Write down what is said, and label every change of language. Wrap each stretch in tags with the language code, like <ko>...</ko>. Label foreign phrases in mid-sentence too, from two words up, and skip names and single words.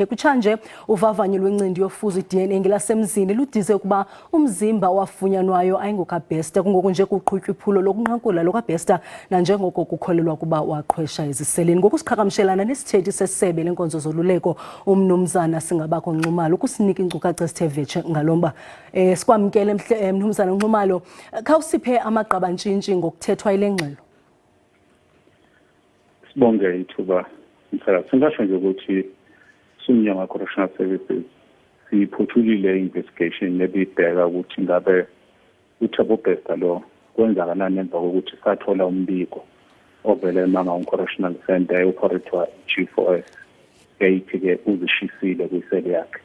<xh>Kutshanje uvavanyo lwencindi yofuzo iDNA ngelasemzini ludize ukuba umzimba wafunyanwayo ayingokaBester, kungoku nje kuqhutywa iphulo lokunqakula lokaBester nanjengoko kukholelwa kuba waqhwesha eziseleni. Ngokusiqhagamshelana nesithethi sesebe lenkonzo zoluleko umnumzana Singabakho Nxumalo ukusinika inkcukacha esithe vetshe ngalomba. Sikwamkele mnumzana Nxumalo, khawusiphe amagqabantshintshi ngokuthethwa ile ngxelo. Sibonge ithuba mhlaka.</xh> <zu>Singasho nje ukuthi Umnyango Correctional Services siphuthulile investigation nebibheka ukuthi ngabe uThabo Bester lo kwenzakalani emva kokuthi sathola umbiko ovela eMangaung Correctional Center eoperator G4S eyithi-ke uzishisile kwisele yakhe.</zu>